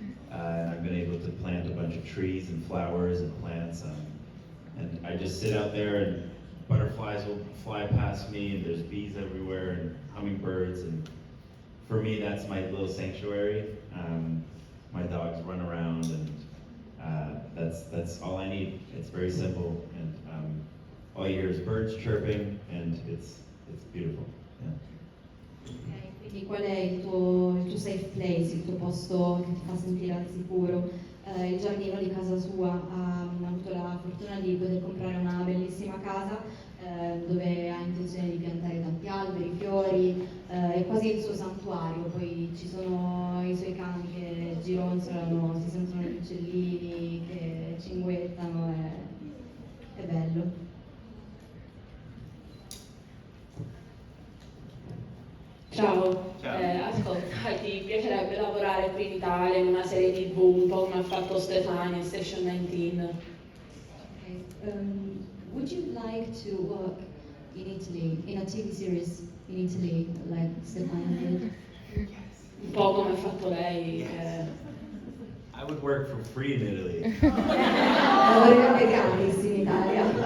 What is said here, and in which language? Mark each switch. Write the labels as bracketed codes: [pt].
[en] And I've been able to plant a bunch of trees and flowers and plants, and I just sit out there and butterflies will fly past me, and there's bees everywhere and hummingbirds, and for me that's my little sanctuary. My dogs run around, and that's all I need. It's very simple, and all you hear is birds chirping, and it's beautiful. Yeah. [it] Ok, quindi qual è il tuo [en] safe place, [it] il tuo posto che ti fa sentire al sicuro? Il giardino di casa sua, ha avuto la fortuna di poter comprare una bellissima casa dove ha intenzione di piantare tanti alberi, fiori, è quasi il suo santuario, poi ci sono i suoi cani che gironzolano, si sentono gli uccellini che cinguettano, è bello. Ciao, Ciao. ascolta, ti piacerebbe lavorare qui in Italia in una serie TV, un po' come ha fatto Stefania in Station 19? [en] Okay. Would you like to work in Italy, in a TV series in Italy, like Stefania did? [it] Un po' come ha fatto lei. [en] Yes. I would work for free in Italy. [it] Lavorerebbe gratis in Italia.